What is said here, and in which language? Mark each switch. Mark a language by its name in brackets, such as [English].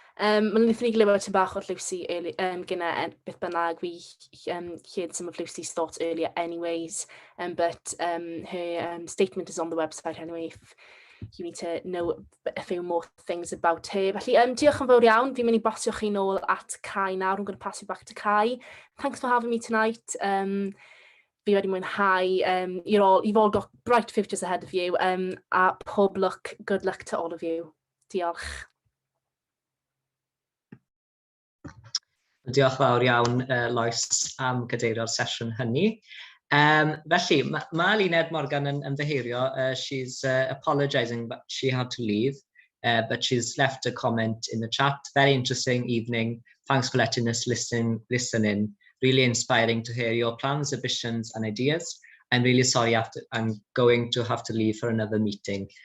[Welsh] Mae'n wnaethon ni glywed tipyn bach o'r Lucy gyda beth bynnag. [English] We heard some of Lucy's thoughts earlier anyways, but her statement is on the website anyway if you need to know a few more things about her. [Welsh] Felly, diolch yn fawr iawn. Fi'n mynd I bosio chi nôl at Kai now. [English] I'm going to pass you back to Kai. Thanks for having me tonight. [Welsh] Fi wedi mwynhau. [English] You've all got bright futures ahead of you. [Welsh] A pob luck, [English] good luck to all of you. [Welsh] Diolch. Diolch fawr iawn, Lois, am gadeirio'r sesiwn hynny. Felly, mae Lyned Morgan yn ymddiheurio. [English] She's apologising, but she had to leave. But she's left a comment in the chat. Very interesting evening. Thanks for letting us listen in. Really inspiring to hear your plans, ambitions and ideas. I'm really sorry I'm going to have to leave for another meeting.